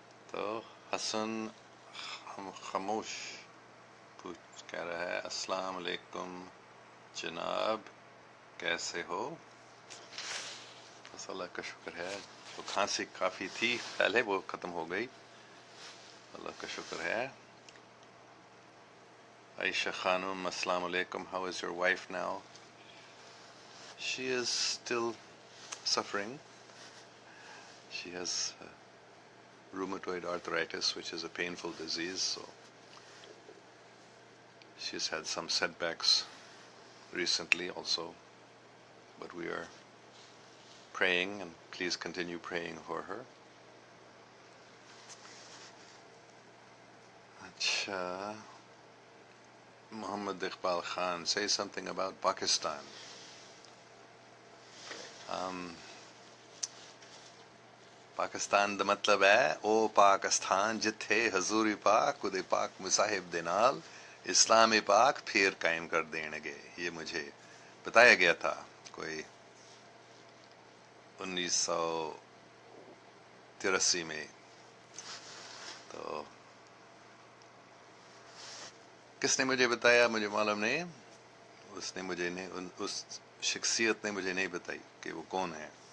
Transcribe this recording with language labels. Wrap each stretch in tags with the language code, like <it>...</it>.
<ur>تو حسن خاموش کہہ رہا ہے السلام علیکم جناب، کیسے ہو؟ بس اللہ کا شکر ہے. تو کھانسی کافی تھی پہلے، وہ ختم ہو گئی، اللہ کا شکر ہے.</ur> <en>عائشہ خانم السلام علیکم، how is your wife now? She is still suffering. She has rheumatoid arthritis, which is a painful disease, so she's had some setbacks recently also, but we are praying, and please continue praying for her. Acha, Muhammad Iqbal Khan, say something about Pakistan.</en> <pa>Pakistan دا مطلب ہے او پاکستان جتھے حضوری پاک ادے پاک مصاحب دے نال اسلام پاک پھر قائم کر دین گے.</pa> <ur>یہ مجھے بتایا گیا تھا کوئی 1983 میں. تو کس نے مجھے بتایا مجھے معلوم نہیں، اس نے مجھے نہیں، اس شخصیت نے مجھے نہیں بتائی کہ وہ کون ہے.</ur>